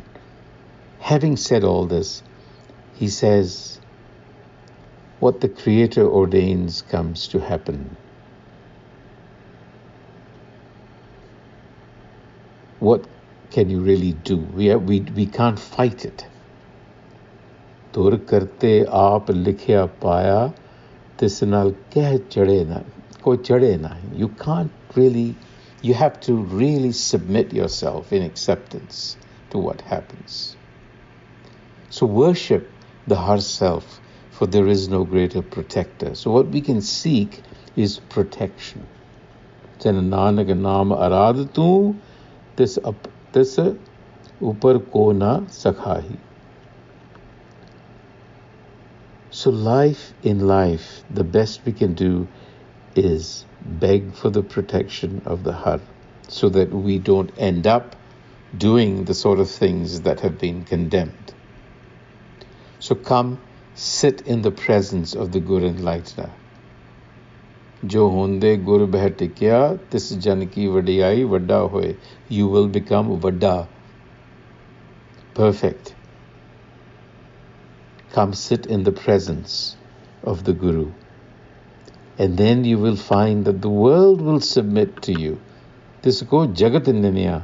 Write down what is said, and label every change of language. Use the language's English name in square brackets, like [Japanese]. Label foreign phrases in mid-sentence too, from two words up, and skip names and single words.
[English] Having said all this, he says, what the Creator ordains comes to happen. What can you really do? We can't fight it. [Punjabi] ਤੁਰ ਕਰਤੇ ਆਪ ਲਿਖਿਆ ਪਾਇਆ, ਤਿਸ ਨਾਲ ਕਹਿ ਚਾੜੇ ਨਾ, ਕੋਈ ਚਾੜੇ ਨਾ. [English] You can't really, you have to really submit yourself in acceptance to what happens. So worship the Har Self, for there is no greater protector. So what we can seek is protection. [Punjabi] ਜਨ ਨਾਨਕ ਨਾਮ ਅਰਾਧ ਤੂ, ਤਿਸ ਉਪਰਿ ਕੋ ਨ ਸਕਹੀ. [English] So in life, the best we can do is beg for the protection of the Har, so that we don't end up doing the sort of things that have been condemned. So come, sit in the presence of the Gur Enlightener. [Punjabi] ਜੋ ਹੋਂਦੇ ਗੁਰ ਬਹਿ ਟਿਕਿਆ, ਤਿਸ ਜਨ ਕੀ ਵਡਿਆਈ ਵਡਾ ਹੋਇ. [English] You will become vadda, perfect. Come sit in the presence of the Guru. And then you will find that the world will submit to you. [Punjabi] ਤਿਸ ਕੋ ਜਗਤ ਨਿਨੀਆ.